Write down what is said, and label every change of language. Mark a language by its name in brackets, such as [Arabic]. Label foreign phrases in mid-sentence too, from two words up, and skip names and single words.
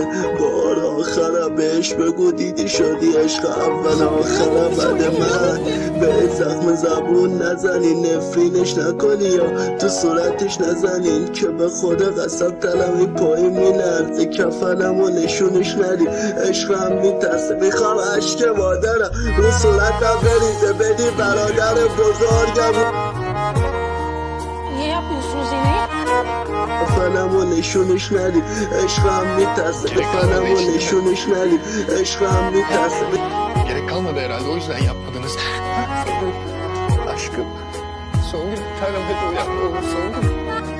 [Persian] بار آخرم بهش بگو دیدی شدی عشق اول آخرم بعد من به زخم زبون نزنین نفرینش نکنی یا تو صورتش نزنین که به خود قسم تلمی پایی میلرزه کفنمو نشونش ندی عشقم میترسه میخوام عشق مادرم رو صورتم بریزه بدی برادر بزرگم [Turkish] Niye yapıyorsunuz yine? [Persian] کفنمو نشونش ندی عشقم میترسه کفنمو نشونش ندی عشقم میترسه [Turkish] Gerek kalmadı herhalde, o yüzden yapmadınız. Songül, aşkım. Songül, bir tanem hadi uyan ne olur Songül.